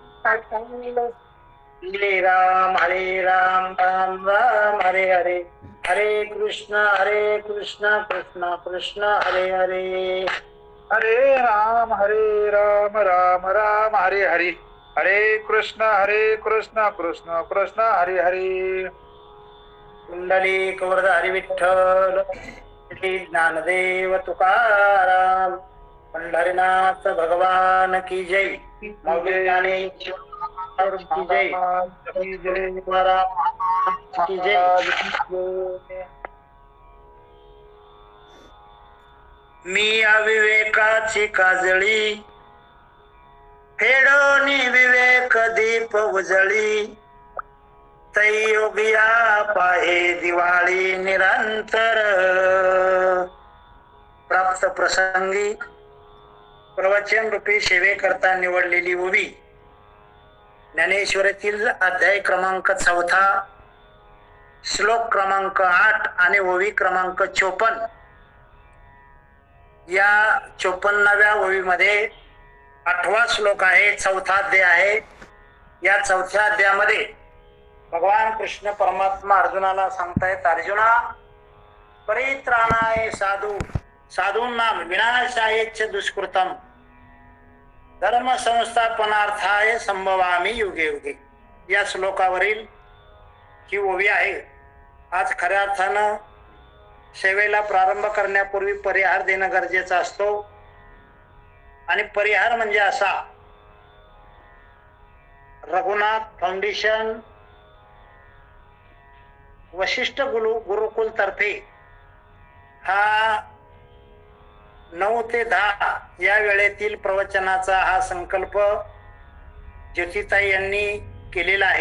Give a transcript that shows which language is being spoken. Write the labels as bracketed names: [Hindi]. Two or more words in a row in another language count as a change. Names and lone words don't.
[Sanskrit] हरे राम राम हरे हरे, हरे कृष्ण कृष्ण कृष्ण हरे हरे, हरे राम राम राम हरे हरे, हरे कृष्ण कृष्ण कृष्ण हरे हरे, [Marathi] कुंडलिक वरद हरी विठ्ठल, श्री ज्ञानदेव तुकाराम, पंढरीनाथ भगवान की जय, मौली ज्ञानेश्वर की जय, की जय, तुकाराम की जय. मी अविवेकाची काजळी, फेडोनी विवेक दीप उजळी, तै योगिया पाहे दिवाळी निरंतर. प्राप्त प्रसंगी प्रवचन रूपी सेवेकरता निवडलेली ओवी ज्ञानेश्वरीतील अध्याय क्रमांक 4, श्लोक क्रमांक 8 आणि ओवी क्रमांक 54. या 54व्या ओवीमध्ये 8वा श्लोक आहे, 4था अध्याय आहे. या 4थ्या अध्यायामध्ये भगवान कृष्ण परमात्मा अर्जुनाला सांगतायत, अर्जुना [Sanskrit] परित्राणाय साधू साधूंनाम विनाशायच दुष्कृतम धर्म संस्थापनार्थाय संभवामी युगे युगे. [Marathi] या श्लोकावरील ही ओवी आहे. आज खऱ्या अर्थानं सेवेला प्रारंभ करण्यापूर्वी परिहार देणं गरजेचं असतो. आणि परिहार म्हणजे असा, रघुनाथ फाउंडेशन वशिष्ठ गुरुकुल तर्फे हा 9 ते 10 या वेळेतील प्रवचनाचा हा संकल्प ज्योतिताई यांनी केलेला आहे.